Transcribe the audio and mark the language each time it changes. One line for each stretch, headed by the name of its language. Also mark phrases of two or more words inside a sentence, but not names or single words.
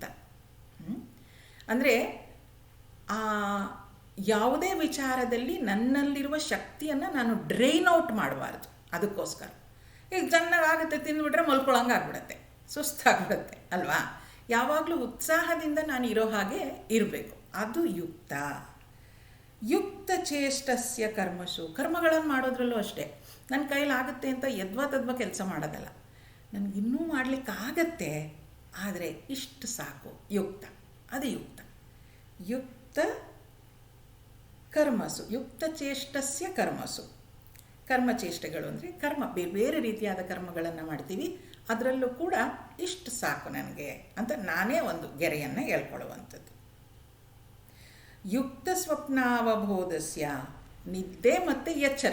Kannada: ಅಂದರೆ ಯಾವುದೇ ವಿಚಾರದಲ್ಲಿ ನನ್ನಲ್ಲಿರುವ ಶಕ್ತಿಯನ್ನು ನಾನು
English: drain out
Kannada: ಮಾಡಬಾರ್ದು. ಅದಕ್ಕೋಸ್ಕರ ಈಗ ಚೆನ್ನಾಗಾಗುತ್ತೆ, ತಿಂದುಬಿಟ್ರೆ ಮಲ್ಕೊಳ್ಳೋಂಗೆ ಆಗ್ಬಿಡತ್ತೆ, ಸುಸ್ತಾಗ್ಬಿಡುತ್ತೆ ಅಲ್ವಾ? ಯಾವಾಗಲೂ ಉತ್ಸಾಹದಿಂದ ನಾನು ಇರೋ ಹಾಗೆ ಇರಬೇಕು, ಅದು ಯುಕ್ತ.
Sanskrit: ಯುಕ್ತ ಚೇಷ್ಟಸ್ಯ ಕರ್ಮಸು,
Kannada: ಕರ್ಮಗಳನ್ನು ಮಾಡೋದ್ರಲ್ಲೂ ಅಷ್ಟೇ, ನನ್ನ ಕೈಲಾಗುತ್ತೆ ಅಂತ ಯದ್ವಾ ಕೆಲಸ ಮಾಡೋದಲ್ಲ, ನನಗಿನ್ನೂ ಮಾಡಲಿಕ್ಕಾಗತ್ತೆ ಆದರೆ ಇಷ್ಟು ಸಾಕು, ಯುಕ್ತ. ಅದು
Sanskrit: ಯುಕ್ತ ಕರ್ಮಸು, ಯುಕ್ತ ಚೇಷ್ಟಸ್ಯ ಕರ್ಮಸು.
Kannada: ಕರ್ಮಚೇಷ್ಟೆಗಳು ಅಂದರೆ ಬೇರೆ ರೀತಿಯಾದ ಕರ್ಮಗಳನ್ನು ಮಾಡ್ತೀವಿ, ಅದರಲ್ಲೂ ಕೂಡ ಇಷ್ಟು ಸಾಕು ನನಗೆ ಅಂತ ನಾನೇ ಒಂದು ಗೆರೆಯನ್ನು ಹೇಳ್ಕೊಳ್ಳುವಂಥದ್ದು.
Sanskrit: ಯುಕ್ತ ಸ್ವಪ್ನಾವಬೋಧಸ್ಯ,
Kannada: ನಿದ್ದೆ ಮತ್ತು ಎಚ್ಚರ.